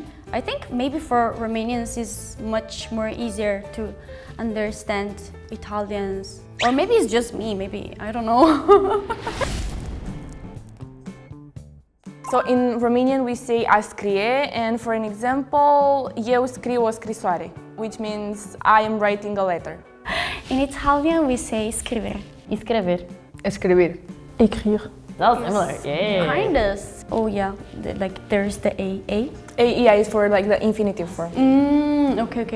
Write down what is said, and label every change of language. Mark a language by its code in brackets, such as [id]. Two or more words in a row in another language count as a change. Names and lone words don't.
[en] I think maybe for Romanians it's much more easier to understand Italians. Or maybe it's just me, maybe, I don't know. So in Romanian we say [ro] a scrie, [en] and for an example, [ro] eu scriu o scrisoare, [en] which means I am writing a letter. In Italian we say scrivere. [pt] Escrever. [es] Escribir. [fr] Écrire. [en] That's similar, yeah. Kind of. Oh yeah, like there's the A. Yeah, is for like the infinitive form. Okay.